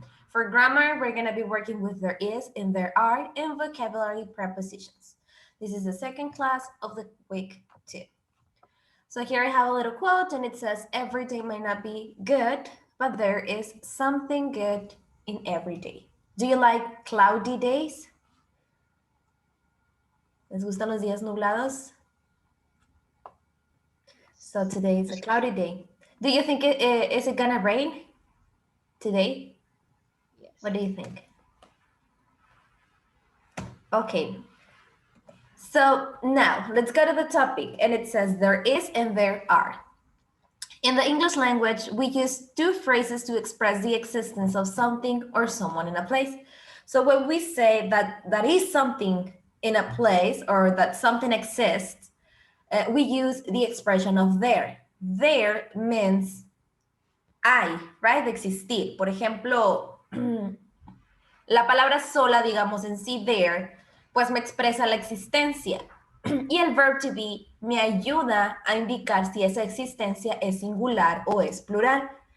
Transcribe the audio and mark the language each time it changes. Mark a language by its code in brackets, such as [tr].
[en] For grammar, we're gonna be working with there is and there are and vocabulary prepositions. This is the second class of the week 2. So here I have a little quote and it says, every day might not be good, but there is something good in every day. Do you like cloudy days? [es] ¿Les gustan los días nublados? [en] So today is a cloudy day. Do you think is it gonna rain today? Yes. What do you think? Okay. So now let's go to the topic and it says there is and there are. In the English language, we use 2 phrases to express the existence of something or someone in a place. So when we say that that is something in a place or that something exists, we use the expression of there. There means hay, right? [es] De existir. Por ejemplo, la palabra sola, digamos en sí, there, pues me expresa la existencia. Y el verb to be me ayuda a indicar si esa existencia es singular o es plural.